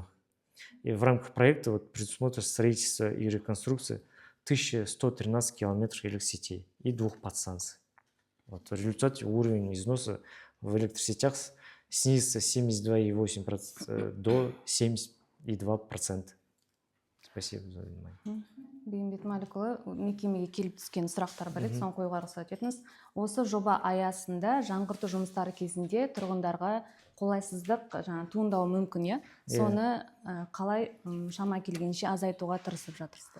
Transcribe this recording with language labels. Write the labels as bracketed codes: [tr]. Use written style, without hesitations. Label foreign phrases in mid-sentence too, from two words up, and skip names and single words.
[ru] И в рамках проекта предусмотрено строительство и реконструкция 1113 километров электросетей и 2 подстанций. В результате уровень износа в электросетях снизится с 72,8% до 72%. Спасибо за внимание. [kk] Бейімбет Маликұлы, мекемеге келіп түскен сұрақтар бар еді, соны қоюға рұқсат етіңіз. Осы жоба аясында жаңғырту жұмыстары кезінде тұрғындарға қолайсыздық туындауы мүмкін, иә? Соны қалай шама келгенше азайтуға тырысып жатырсыздар?